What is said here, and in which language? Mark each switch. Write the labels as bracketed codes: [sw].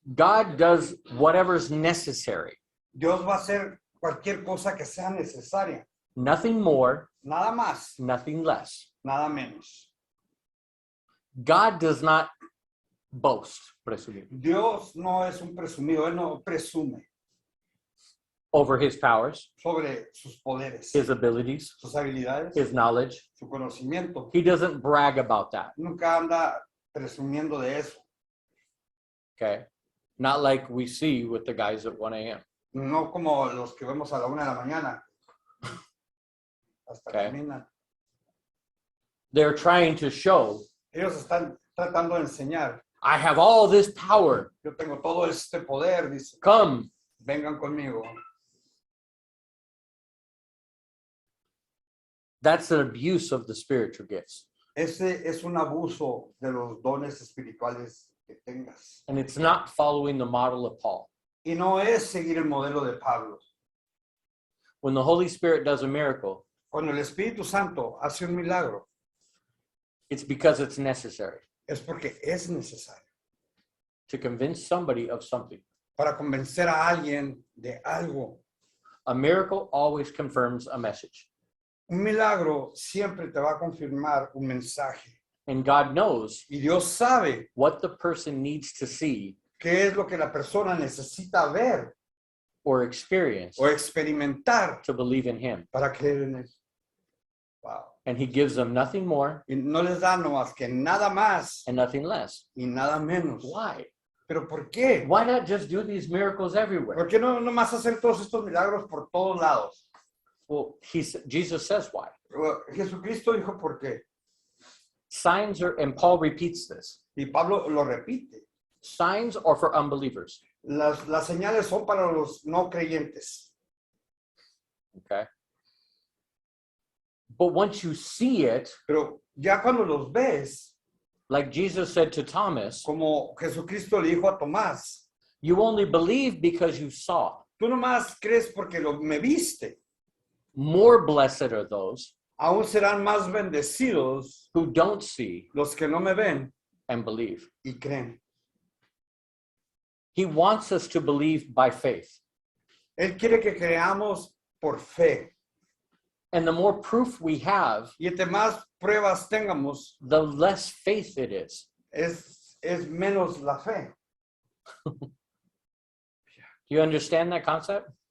[en] God does whatever's necessary. [es] Dios va a hacer cualquier cosa que sea necesaria. [en] Nothing more, [es] Nada más, [en] nothing less. [es] nada menos. [en] God does not boast, presumir, [es] Dios no es un presumido, Él no presume [en] over his powers, [es] sobre sus poderes, [en] his abilities, [es] sus habilidades, [en] his knowledge. [es] su conocimiento. [en] He doesn't brag about that, [es] Nunca anda presumiendo de eso. [en] okay? Not like we see with the guys at 1 a.m. [es] No como los que vemos a la 1 de la mañana. Hasta [en] Okay. [es] caminan. [en] They're trying to show, [es] Ellos están tratando de enseñar. [en] I have all this power. [es] Yo tengo todo este poder, dice. [en] Come. [es] Vengan conmigo. [en] That's an abuse of the spiritual gifts. [es] Ese es un abuso de los dones espirituales que tengas. [en] And it's not following the model of Paul. [es] Y no es seguir el modelo de Pablo. [en] When the Holy Spirit does a miracle, [es] Cuando el Espíritu Santo hace un milagro, [en] it's because it's necessary [es] es porque es necesario [en] to convince somebody of something. [es] para convencer a alguien de algo. [en] A miracle always confirms a message. [es] Un milagro siempre te va a confirmar un mensaje. [en] And God knows [es] Y Dios sabe [en] what the person needs to see [es] qué es lo que la persona necesita ver [en] or experience [es] o experimentar [en] to believe in him. [es] para creer en él. Wow. [en] And he gives them nothing more [es] Y no les da no más que nada más [en] and nothing less. [es] y nada menos. [en] Why? [es] ¿Pero por qué? [en] Why not just do these miracles everywhere? [es] ¿Por qué no nomás hacer todos estos milagros por todos lados? [en] Well, Jesus says why. [es] Jesucristo dijo por qué. [en] Signs are, and Paul repeats this, [es] Y Pablo lo repite. [en] signs are for unbelievers. [es] Las señales son para los no creyentes. [en] Okay. But once you see it, [es] Pero ya cuando los ves, [en] like Jesus said to Thomas, [es] como Jesucristo le dijo a Tomás, [en] you only believe because you saw. [es] tú nomás crees porque me viste. [en] More blessed are those [es] Aún serán más bendecidos [en] who don't see [es] los que no me ven [en] and believe. [es] y creen. [en] He wants us to believe by faith. [es] Él quiere que creamos por fe. [en] And the more proof we have, [es] Y entre más pruebas tengamos, [en] the less faith it is. [es] es menos la fe. [en] Do you understand that concept?